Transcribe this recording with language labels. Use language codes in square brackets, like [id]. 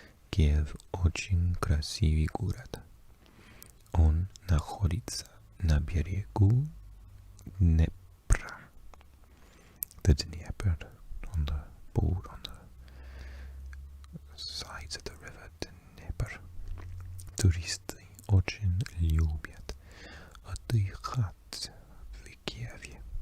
[ru] Киев очень красивый город. Он находится на берегу Днепра. [en] The Dnieper, on the board, on the sides of the river Dnieper. [ru] Туристы очень любят отдыхать в Киеве.